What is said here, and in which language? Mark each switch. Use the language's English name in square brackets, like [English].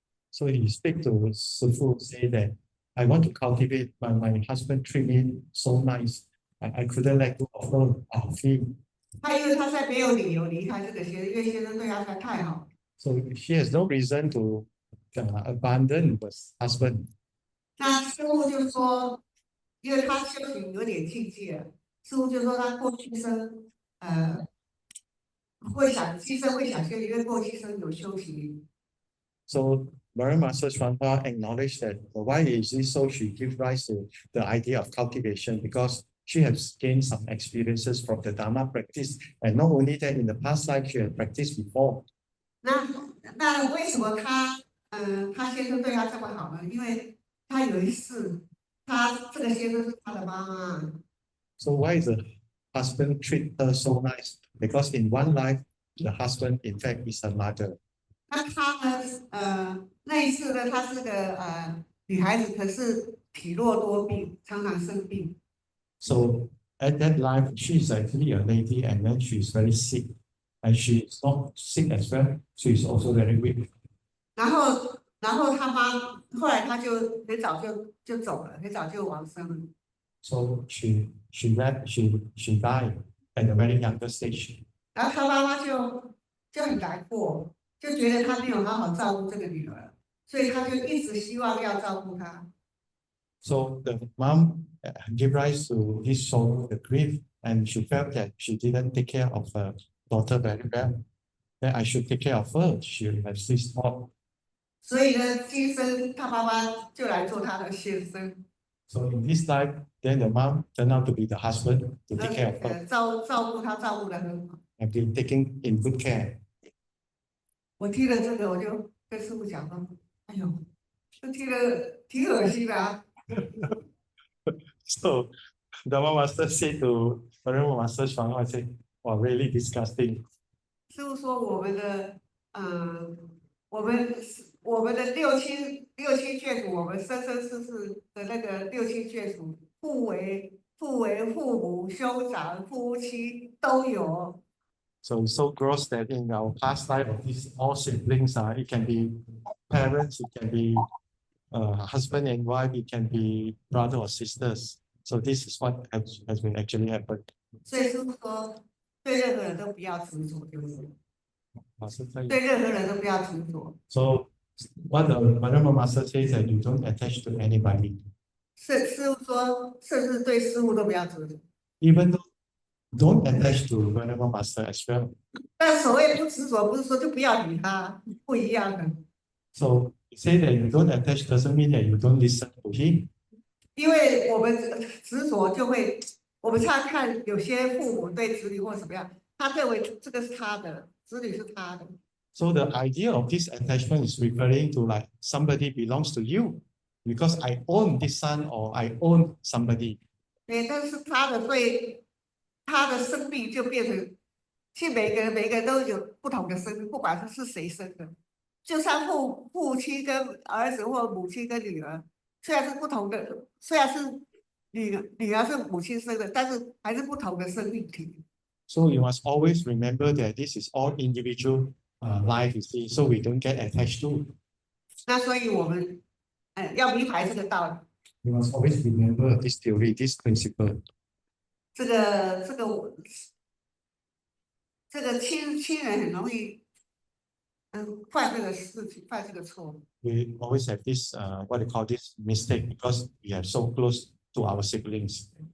[English] So he speak to Sifu, say that I want to cultivate, but my husband treat me so nice. I couldn't let go of him. [Chinese] 他因为他在没有理由离开这个先生，因为先生对他实在太好。 [English] So she has no reason to abandon the husband. [Chinese] 那师父就说，因为他修行有点境界了，师父就说他过去生会想今生会想修行，因为过去生有修行。 [English] So Burma Master Swampha acknowledged that why is it so? She gives rise to the idea of cultivation because she has gained some experiences from the Dharma practice, and not only that, in the past life she had practiced before. [Chinese] 那为什么他先生对他这么好呢？因为他有一次，他这个先生是他的妈妈。 [English] So why is the husband treat her so nice? Because in one life, the husband in fact is her mother. [Chinese] 那他呢，那一次呢，她是个女孩子，可是体弱多病，常常生病。 [English] So at that life, she is actually a lady, and then she is very sick, and she is not sick as well. She is also very weak. [Chinese] 然后后来他就很早就走了，很早就往生了。 [English] So she died at a very younger stage. [Chinese] 然后他妈妈就很难过，就觉得他没有好好照顾这个女儿，所以他就一直希望要照顾她。 [English] So the mom gave rise to this sorrow, the grief, and she felt that she didn't take care of her daughter very well. That I should take care of her. She has this thought. [Chinese] 所以呢，今生他妈妈就来做他的先生。 [English] So in this life, then the mom turned out to be the husband to take care of her. [Chinese] 照顾他照顾得很好。 [English] And been taking in good care. [Chinese] 我听了这个，我就跟师父讲说：“哎呦，这听了挺恶心的啊。” [English] So Dharma Master said to Dharma Master Swampha, said, "Wow, really disgusting." [Chinese] 师父说我们的六亲眷属，我们生生世世的那个六亲眷属，父为父母、兄长、夫妻都有。 [English] So it's so gross that in our past life, these all siblings it can be parents, it can be husband and wife, it can be brother or sisters. So this is what has been actually happened. [Chinese] 所以师父说，对任何人都不要执着，对不对？对对任何人都不要执着。 [English] So what the Dharma Master says that you don't attach to anybody. [Chinese] 师父说，甚至对师父都不要执着。 [English] Even though don't attach to Dharma Master as well. [Chinese] 但所谓不执着，不是说就不要理他，不一样的。 [English] So say that you don't attach doesn't mean that you don't listen to him. [Chinese] 因为我们执着就会，我们常看有些父母对子女或怎么样，他认为这个是他的，子女是他的。 [English] So the idea of this attachment is referring to like somebody belongs to you because I own this son or I own somebody. [Chinese] 对，但是他的对他的生命就变成，其实每个人都有不同的生命，不管是谁生的，就像父亲跟儿子或母亲跟女儿，虽然是不同的，虽然是女儿是母亲生的，但是还是不同的生命体。 [English] So you must always remember that this is all individual life, you see, so we don't get attached to. [Chinese] 那所以我们要明白这个道理。 [English] You must always remember this theory, this principle. [Chinese] 这个亲人很容易犯这个事情，犯这个错。 [English] We always have this what they call this mistake because we are so close to our siblings.